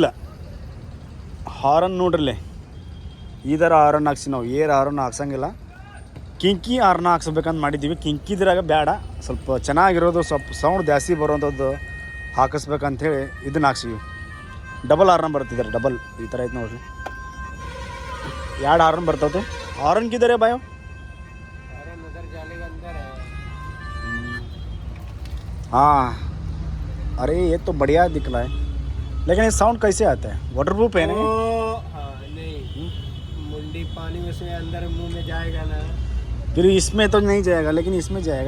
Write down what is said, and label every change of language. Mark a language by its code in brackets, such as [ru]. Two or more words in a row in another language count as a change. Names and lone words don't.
[kn] ಹಾರನ್ ನೋಡ್ರಲ್ಲಿ, ಈ ಥರ ಹಾರನ್ ಹಾಕ್ಸಿ ನಾವು [en] air horn [kn] ಹಾಕ್ಸಂಗಿಲ್ಲ, ಕಿಂಕಿ ಹಾರನ್ ಹಾಕ್ಸ್ಬೇಕಂತ ಮಾಡಿದ್ದೀವಿ. ಕಿಂಕಿದ್ರಾಗ ಬೇಡ, ಸ್ವಲ್ಪ ಚೆನ್ನಾಗಿರೋದು, ಸ್ವಲ್ಪ ಸೌಂಡ್ ಜಾಸ್ತಿ ಬರುವಂಥದ್ದು ಹಾಕಿಸ್ಬೇಕಂಥೇಳಿ ಇದನ್ನ ಹಾಕ್ಸಿವಿ. [en] double horn [kn] ಬರ್ತಿದ್ದಾರೆ, ಡಬಲ್ ಈ ಥರ ಐತೆ ನೋಡ್ರಿ. 2 ಹಾರನ್ ಬರ್ತದೆ. ಹಾರನ್ ಕಿದ್ದಾರೆ ಬಾಯೋ. [hi] हाँ, अरे ये तो बढ़िया दिख रहा है, लेकिन ये साउंड कैसे आता है? वाटरप्रूफ है ना? हाँ, नहीं मुंडी पानी में से अंदर मुंह में जाएगा ना, फिर इसमें तो नहीं जाएगा, लेकिन इसमें जाएगा.